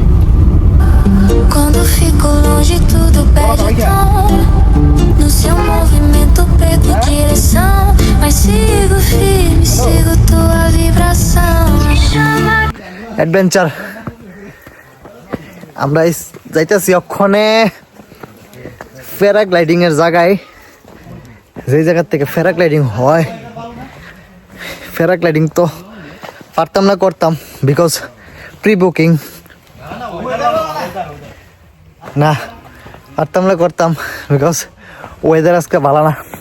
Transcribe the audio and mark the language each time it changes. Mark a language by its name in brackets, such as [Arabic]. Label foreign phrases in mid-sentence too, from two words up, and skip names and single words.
[Portuguese] Quando fico longe tudo perde tom. No seu movimento perco direção. Mas sigo firme, sigo tua vibração. Me chama. [Bangla] অ্যাডভেঞ্চার আমরা যাইতেছি ওখানে প্যারাগ্লাইডিং এর জায়গায়, যে জায়গা থেকে প্যারাগ্লাইডিং হয়। প্যারাগ্লাইডিং তো পারতাম না, করতাম বিকজ [English] pre booking [Bangla] না, পারতাম না করতাম বিকজ ওয়েদার আজকে ভালো না।